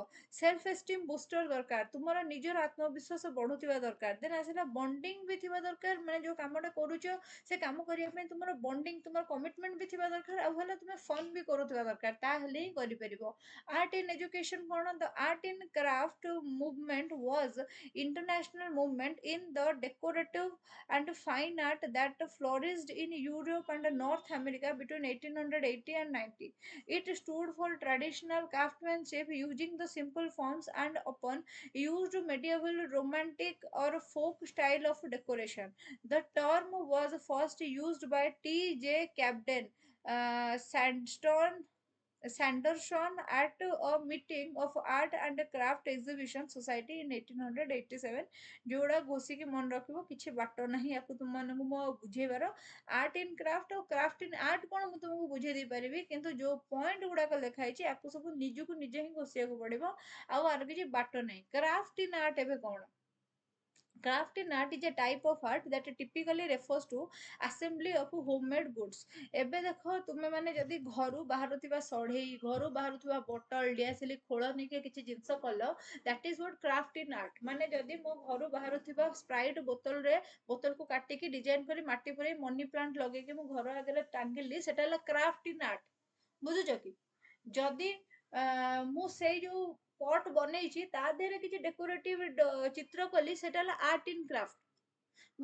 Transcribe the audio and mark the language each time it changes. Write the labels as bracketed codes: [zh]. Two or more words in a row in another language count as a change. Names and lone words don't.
[en] self esteem booster [or] ଦରକାର, ତୁମର ନିଜର ଆତ୍ମବିଶ୍ୱାସ ବଢୁଥିବା ଦରକାର। ଦେନ୍ ଆସିଲା ବଣ୍ଡିଙ୍ଗ ବି ଥିବା ଦରକାର, ମାନେ ଯୋଉ କାମଟା କରୁଛ ସେ କାମ କରିବା ପାଇଁ ତୁମର ବଣ୍ଡିଙ୍ଗ, ତୁମର କମିଟମେଣ୍ଟ ବି ଥିବା ଦରକାର। ଆଉ ହେଲା ତୁମେ ଫନ୍ ବି କରୁଥିବା ଦରକାର, ତାହେଲେ ହିଁ କରିପାରିବ। [en] art in education କଣ, the art in craft movement was international movement in the decorative and fine art that flourished in Europe and North America between 1880 and 90. It stood for traditional craftsmanship using the simple forms and often used medieval, romantic, or folk style of decoration. The term was first used by T.J. Camden Sanderson at a meeting of Art and Craft Exhibition Society in 1887। [or] ଯୋଉଟା ଘୋଷିକି ମନେ ରଖିବ, କିଛି ବାଟ ନାହିଁ ୟାକୁ ତୁମମାନଙ୍କୁ ମୁଁ ବୁଝେଇବାର। [en] art in craft [or] ଆଉ [en] craft in art [or] କଣ ମୁଁ ତୁମକୁ ବୁଝେଇ ଦେଇପାରିବି, କିନ୍ତୁ ଯୋଉ ପଏଣ୍ଟ ଗୁଡାକ ଲେଖା ହେଇଛି ୟାକୁ ସବୁ ନିଜକୁ ନିଜେ ହିଁ ଘୋଷିବାକୁ ପଡିବ। ଆଉ ଆର କିଛି ବାଟ ନାହିଁ। [en] craft in art [or] ଏବେ କଣ, [en] Craft in art is a type of art that typically refers to assembly of homemade goods. [or] ଏବେ ଦେଖ ତୁମେ ମାନେ ଯଦି ଘରୁ ବାହାରୁଥିବା ସଢେଇ ଘରୁ ବାହାରୁଥିବା ବୋଟଲ ଡିଆସିଲି ଖୋଳ ନେଇକି କିଛି ଜିନିଷ କଲ, [en] that is what craft in art। [or] ମାନେ ଯଦି ମୋ ଘରୁ ବାହାରୁଥିବା ସ୍ପ୍ରାଇଟ୍ ବୋତଲରେ ବୋତଲକୁ କାଟିକି ଡିଜାଇନ କରି ମାଟି ପୁରେଇ [en] money plant [or] ଲଗେଇକି ମୋ ଘର ଆଗରେ ଟାଙ୍ଗିଲି, ସେଟା ହେଲା [en] craft in art. [or] ବୁଝୁଛ କି? ଯଦି ମୁଁ ସେଇ ଯୋଉ ପଟ୍ ବନେଇଛି ତା ଦେହରେ କିଛି ଡେକୋରେଟିଭ ଚିତ୍ର କଲି, ସେଟା ହେଲା [en] art in craft.